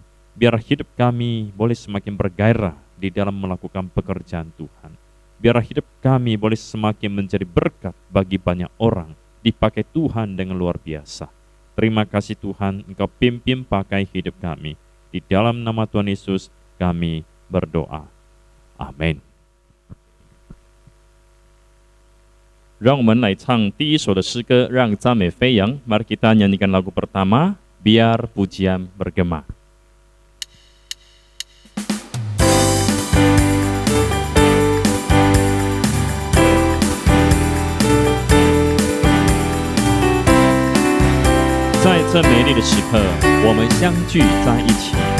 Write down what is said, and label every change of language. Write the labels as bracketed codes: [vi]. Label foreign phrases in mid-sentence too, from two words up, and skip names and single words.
[id] Biar hidup kami boleh semakin bergairah di dalam melakukan pekerjaan Tuhan. Biar hidup kami boleh semakin menjadi berkat bagi banyak orang, dipakai Tuhan dengan luar biasa. Terima kasih Tuhan, Engkau pimpin pakai hidup kami. Di dalam nama Tuhan Yesus kami berdoa. Amin. [zh] 让我们来唱第一首的诗歌，让赞美飞扬。 [id] Mari kita nyanyikan lagu pertama, Biar Pujian Bergema. [zh] 在这美丽的时刻，我们相聚在一起。